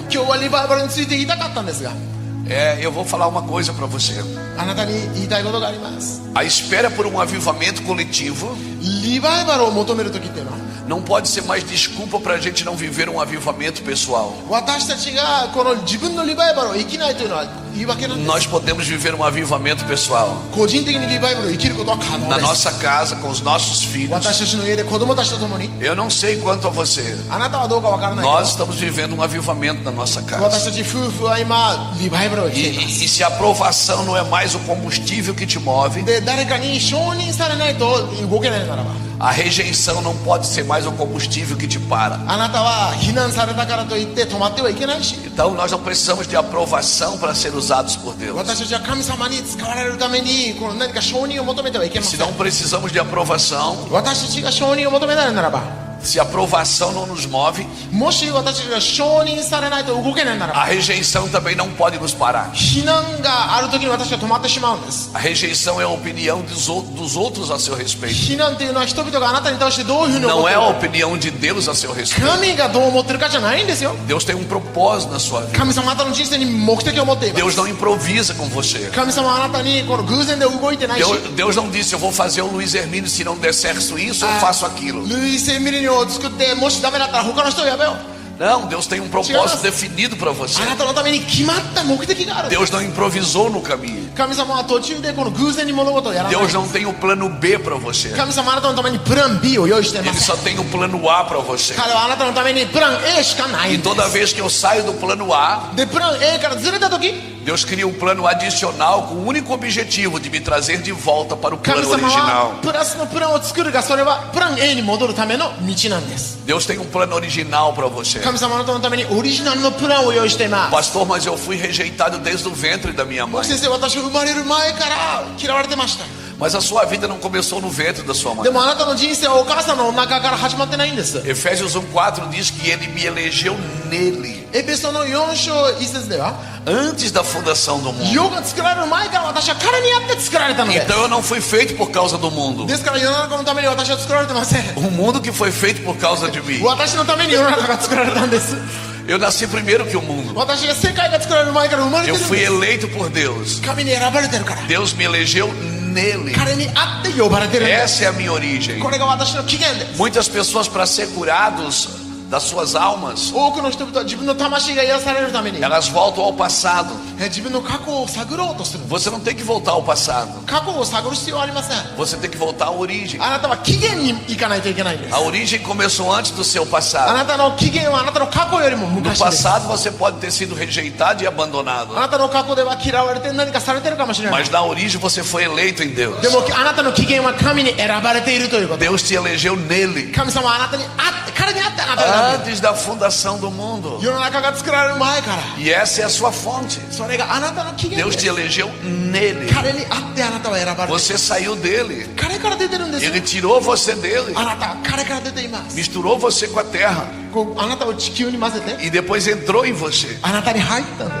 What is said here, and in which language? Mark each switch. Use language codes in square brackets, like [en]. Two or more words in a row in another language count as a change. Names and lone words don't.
[ja] 今日はリバイバルについて言いたかったんですが、 [pt] Eu vou falar uma coisa para você. [ja] あなたに言いたいことがあります。 [pt] A espera por um avivamento coletivo [ja] リバイバルを求める時っていうのは [pt] não pode ser mais desculpa para a gente não viver um avivamento pessoal. [ja] 私たちがこの自分のリバイバルを生きないというのは言い訳なんです。 [pt] Nós podemos viver um avivamento pessoal [ja] 個人的にリバイバルを生きることは可能 [pt] na [ja] です。 [pt] nossa casa, com os nossos filhos. [ja] 私たちの家で子供たちと共に、 [pt] Eu não sei quanto a você. [ja] あなたはどうかわからないけ [pt] Nós [ja] ど、 [pt] estamos vivendo um avivamento na nossa [ja] 私 [pt] casa. [ja] たち夫婦は今リバイバルを生きています。 [pt] E se a aprovação não é mais o combustível que te move, [ja] で誰かに承認されないと動けないならば、 [pt] a rejeição não pode ser mais o combustível que te para. [ja] あなたは非難されたからといって止まってはいけないし、 [pt] Então nós não precisamos de aprovação para ser usados por Deus. [ja] 私たちは神様に使われるためにこの何か承認を求めてはいけま [pt] Se [ja] せん。 [pt] não precisamos de aprovação, [ja] 私たちが承認を求めないならば、 [pt] se a aprovação não nos move, [ja] もし私たちが承認されないと動けないならば、 [pt] a rejeição também não pode nos parar. [ja] 非難がある時に私は止まってしまうんです。 [pt] A rejeição é a opinião dos outros a seu respeito. [ja] 非難っていうのは人々があなたに対してどういうふうに思 [pt] Não [ja] って [pt] é [ja] る [pt] a [ja] か、 [pt] opinião de Deus a seu respeito. [ja] 神がどう思ってるかじゃないんですよ。 [pt] Deus tem um propósito na sua vida. [ja] 神様あなたの人生に目的を持っています。 [pt] Deus não improvisa com você. [ja] 神様はあなたにこの偶然で動いてないし、 [pt] Deus não disse, eu vou fazer o Luiz Hermínio, se não der certo isso, eu faço aquilo. [ja] ルイス・エミリニョを作ってもしダメだったら他の人をやめよう。 [pt] Não, Deus tem um propósito definido para você. [ja] あなたのために決まった目的がある。 [pt] Deus não improvisou no caminho. [ja] 神様は途中でこの偶然に物事をやらない。 [pt] Deus não tem o plano B para você. [ja] 神様はあなたのためにプラン B を用意していま [pt] Ele [ja] す。 [pt] só tem o plano A para você. [ja] 彼はあなたのためにプラン A しかない [pt] E [ja] んで [pt] toda [ja] す。 [pt] vez que eu saio do plano A, [ja] でプラン A からずれた時、 [pt] Deus cria um plano adicional com o único objetivo de me trazer de volta para o [ja] 神 [pt] plano [ja] 様 [pt] original. [ja] はプラスのプランを作るが、それはプラン A に戻るための道なんです。 [pt] Deus tem um plano original para você. [ja] 神様はあなたのためにオリジナルのプランを用意しています。 [pt] Pastor, mas eu fui rejeitado desde o ventre da minha mãe. [ja] 先生、私は生まれる前から嫌われてました。 [pt] Mas a sua vida não começou no ventre da sua [ja] で [pt] mãe. [ja] もあなたの人生はお母さんのお腹から始まってないんです。 [pt] Efésios 1:4 diz que ele me elegeu nele, [ja] エペソの4章1節では、 [pt] antes da fundação do mundo. [ja] 世が作られる前から私は彼にあって作られたのです。 [pt] Então eu não fui feito por causa do mundo. [ja] ですから世の中のために私は作られてません。 [pt] O mundo que foi feito por causa de mim. [ja] 私のために世の中が作られたんです。 [pt] Eu nasci primeiro que o mundo. [ja] 私が世界が作られる前から生まれて [pt] Eu [ja] るん [pt] fui [ja] です [pt] eleito por Deus. [ja] 神に選ばれてるから [pt] Deus me elegeu nele. [ja] 彼に会って呼ばれてるんです [pt] Essa é a minha origem. [ja] これが私の起源です [pt] Muitas pessoas, para ser curados das suas almas, [ja] 多くの人々は自分の魂が癒されるために [pt] elas voltam ao passado. [ja] 自分の過去を探ろうとするんです [pt] Você não tem que voltar ao passado. [ja] 過去を探る必要はありません [pt] Você tem que voltar à origem. [ja] あなたは起源に行かないといけないんです [pt] A origem começou antes do seu [ja] あ [pt] passado. [ja] なたの起源はあなたの過去よりも [pt] No [ja] 昔です [pt] passado você pode ter sido rejeitado e abandonado. [ja] あなたの過去では嫌われて何かされてるかもしれない [pt] Mas na origem você foi eleito em Deus. [ja] でもあなたの起源は神に選ばれているということ [pt] Deus te elegeu nele. [ja] 神様はあなたに会って彼に会ってあなたが [pt] Antes da fundação do mundo. [ja] 世の中が作られる前から [pt] E essa é a sua fonte. [ja] それがあなたの起源 [pt] Deus [ja] で [pt] te [ja] す [pt] elegeu nele. [ja] 彼に会ってあなたは選ばれている [pt] Você saiu dele. [ja] 彼から出てるんですよ [pt] Ele tirou você dele. [ja] あなたは彼から出ています [pt] Misturou você com a terra. [ja] こうあなたを地球に混ぜて [pt] E depois entrou em você. [ja] あなたに入ったんです